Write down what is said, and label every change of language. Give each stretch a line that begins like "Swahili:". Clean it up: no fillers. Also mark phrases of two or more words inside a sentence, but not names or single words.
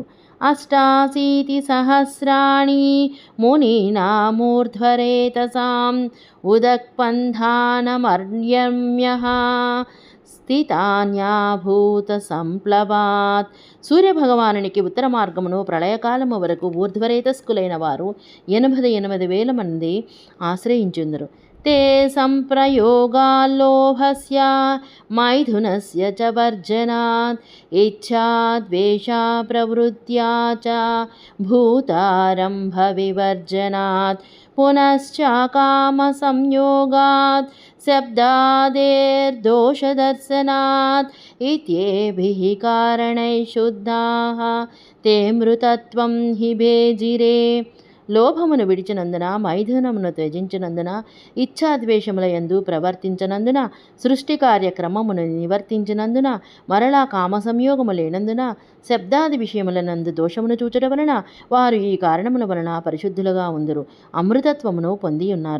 Sanskrit: అష్టాశీతి సహస్రాణి మునీనామూర్ధ్వరేతసాం ఉదక్పంధానమర్యమ్యః స్థితాన్యాభూత సంప్లవాత్.
Telugu: సూర్యభగవానునికి ఉత్తర మార్గమును ప్రళయకాలము వరకు ఊర్ధ్వరేతస్కులైన వారు 88,000 మంది ఆశ్రయించుందరు.
Sanskrit: ते सम्प्रयोगाल्लोभस्य मैथुनस्य च वर्जनात् इच्छा द्वेषा प्रवृत्त्या च भूतारम्भविवर्जनात् पुनश्च कामसंयोगात् शब्दादेर्दोषदर्शनात् इत्येभिः कारणैः शुद्धाः ते मृतत्वं हि भेजिरे.
Telugu: లోభమును విడిచినందున, మైథునమును త్యజించినందున, ఇచ్ఛాద్వేషముల యందు ప్రవర్తించినందున, సృష్టి కార్యక్రమమును నివర్తించినందున, మరలా కామసంయోగము లేనందున, శబ్దాది విషయములనందు దోషమును చూచట వలన వారు ఈ కారణముల వలన పరిశుద్ధులుగా ఉందురు, అమృతత్వమును పొందియున్నారు.